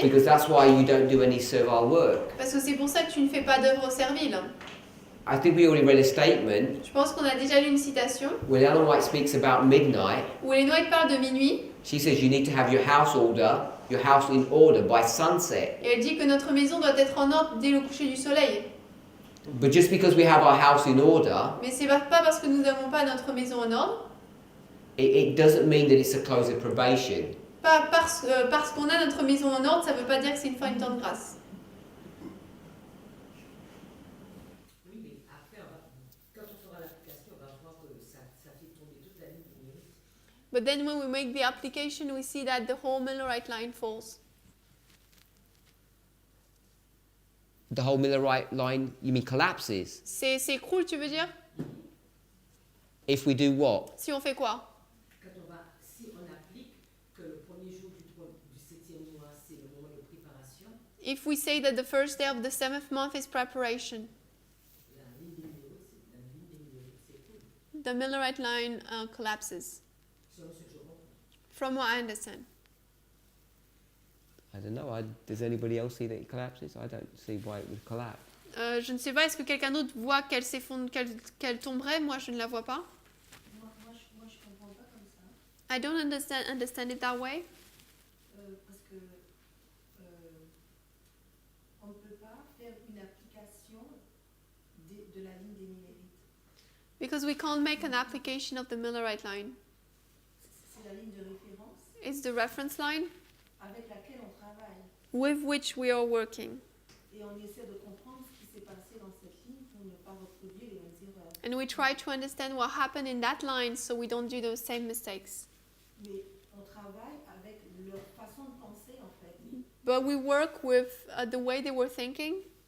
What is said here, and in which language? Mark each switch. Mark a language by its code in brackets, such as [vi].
[en] because that's why you don't do any servile work. [fr] parce que c'est pour ça que tu ne fais pas d'œuvre servile. [en] I think we already read a statement [fr] Je pense qu'on a déjà lu une citation [en] when Ellen White speaks about midnight. [fr] où Ellen White parle de minuit, [en] She says you need to have your house in order by sunset. [fr] et elle dit que notre maison doit être en ordre dès le coucher du soleil. [en] But just because we have our house in order, [fr] Mais c'est pas parce que nous n'avons pas notre maison en ordre, [en] it doesn't mean that it's a close of probation. [fr] pas parce qu'on a notre maison en ordre, ça ne veut pas dire que c'est une fin de temps de grâce. Oui, mais après, quand on fera l'application, on va voir que ça fait tomber toute la ligne du mérite. [en] But then when we make the application, we see that the whole Millerite line falls. The whole Millerite line, you mean, collapses? [fr] S'écroule, tu veux dire? [en] If we do what? [fr] Si on fait quoi? Si on applique que le premier jour du 7e mois, c'est le moment de préparation, [en] If we say that the first day of the 7th month is preparation, [fr] la ligne des mérites s'écoule. [en] the Millerite line collapses. [fr] Selon ce que je comprends. [en] From what I understand. I don't know. Does anybody else see that it collapses? I don't see why it would collapse. [fr] Je ne sais pas, est-ce que quelqu'un d'autre voit qu'elle s'effondre, qu'elle tomberait? Moi, je ne la vois pas. Moi, je comprends pas comme ça. [en] I don't understand it that way. [fr] Parce que on ne peut pas faire une application de la ligne des millérites. [en] Because we can't make an application of the Millerite line. [fr] C'est la ligne de référence [en] It's the reference line [fr] avec laquelle on travaille. [en] with which we are working. [fr] Et on essaie de comprendre ce qui s'est passé dans cette ligne pour ne pas reproduire les mêmes erreurs. [en] And we try to understand what happened in that line so we don't do those same mistakes. [fr] Mais on travaille avec leur façon de penser en fait. [en] But we work with the way they were thinking,